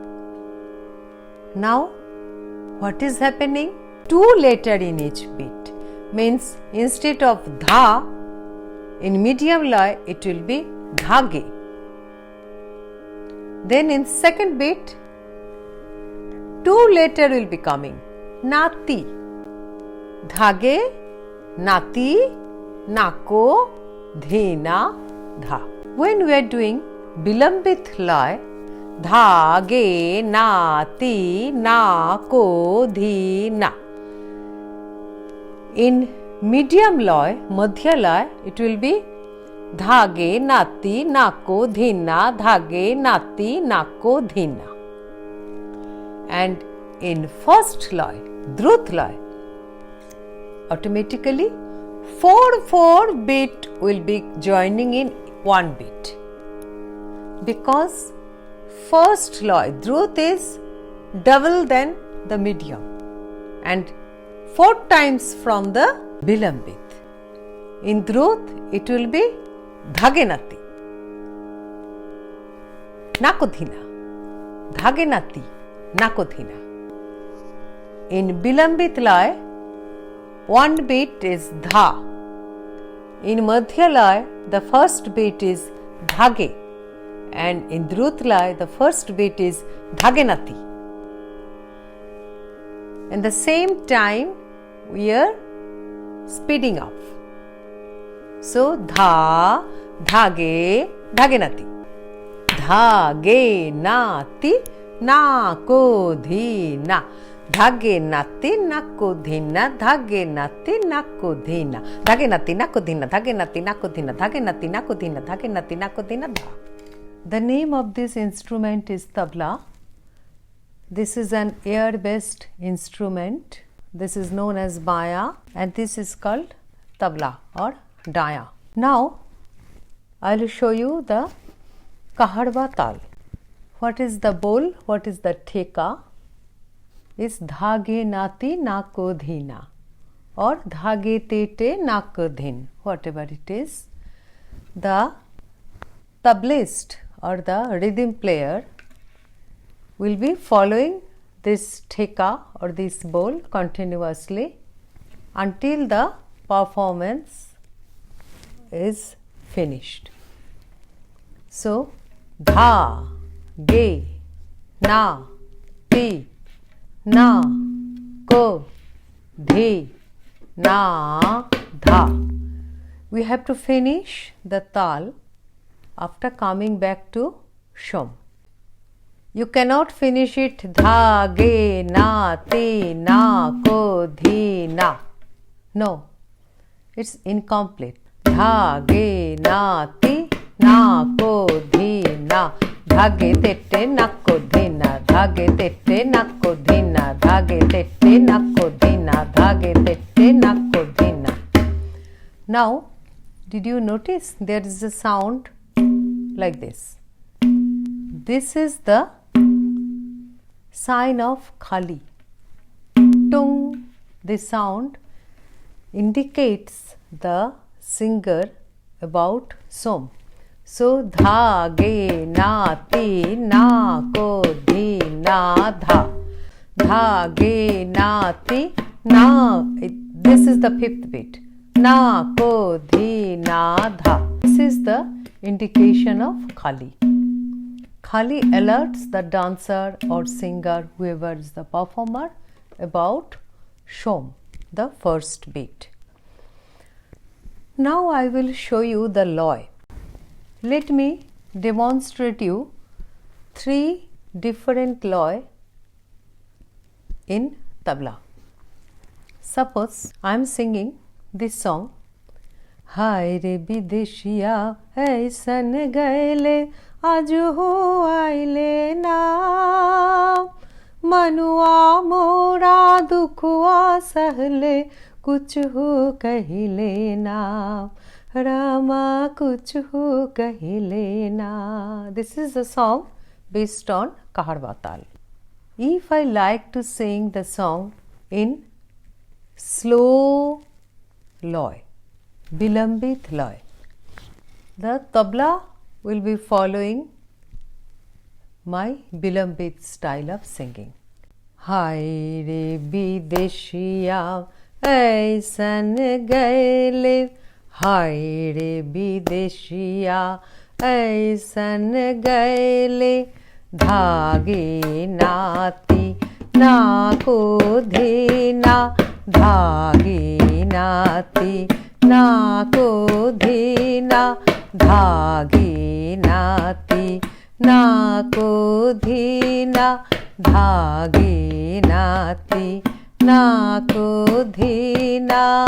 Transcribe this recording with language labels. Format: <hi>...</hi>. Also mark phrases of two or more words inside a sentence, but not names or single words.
<en>Now what is happening? 2 letter in each beat, means instead of dha in medium loy it will be dhage. Then in second beat 2 letter will be coming, nati. Dhage, nati, nako, dhina, dha. When we are doing vilambit loy, dhage nati nako dhina. In medium loy, madhya loy, it will be dhage nati nako dhina, dhage nati nako dhina. And in first loy, drut loy, automatically 4 beat will be joining in 1 beat. Because first loy, drut is double than the medium and 4 times from the vilambit. In drut it will be dhagenati, nakodhina, dhagenati, nakodhina. In vilambit loy, 1 beat is dha. In madhya loy, the first beat is dhage, and in Drutlay the first beat is dhagenati. And the same time we are speeding up. So dha, dhage, dhagenati. Dhage nati na ko dhina. Dhage nati nako dhina. Dhage nati nako dhina. Dhage nati nako dhina. Dhage nati nako dhina. Dhage nati nako dhina. Dhage nati nako dhina. Dha. The name of this instrument is tabla. This is an air-based instrument. This is known as baya, and this is called tabla or daya. Now I will show you the Kaharwa tal. What is the bol? What is the theka? Is dhage nati nako dhina or dhage tete nako dhin, whatever it is. The tablist or the rhythm player will be following this theka or this bol continuously until the performance is finished. So dha, ge, na, ti, na, ko, dhi, na, dha. We have to finish the tal after coming back to shom. You cannot finish it dha, ge, na, ti, na, ko, dhi, na. No, it's incomplete. Dha, ge, na, ti, na, ko, dhi, na. Dhage tete nako dhina. Dhage tete nako dhina. Dhage tete nako dhina. Dhage tete nako dhina. Now, did you notice there is a sound like this? This is the sign of khali. Tung. This sound indicates the singer about som. So dha, ge, na, ti, na, ko, dhi, na, dha. Dha, ge, na, ti, na. This is the fifth beat. Na, ko, dhi, na, dha. This is the indication of khali. Khali alerts the dancer or singer, whoever is the performer, about shom, the first beat. Now I will show you the loy. Let me demonstrate you 3 different loy in tabla. Suppose I am singing this song.</en> <bho>हाय रे विदेशिया ऐसन गैले आज हो आइले ना मनुआ मोरा दुखुआ सहले कुछ हो कहिले ना रामा कुछ हो कहिले ना.</bho> <en>This is a song based on Kaharwa tal. If I like to sing the song in slow loy, bilambit loy, the tabla will be following my bilambit style of singing.</en> <bho>हाय रे विदेशिया ऐसन गैले, हाय रे विदेशिया ऐसन गैले, धागे नाती ना को धीना, धागे नाती ना को धीना, धागे नाती ना को धीना, धागे नाती ना को धीना.</bho>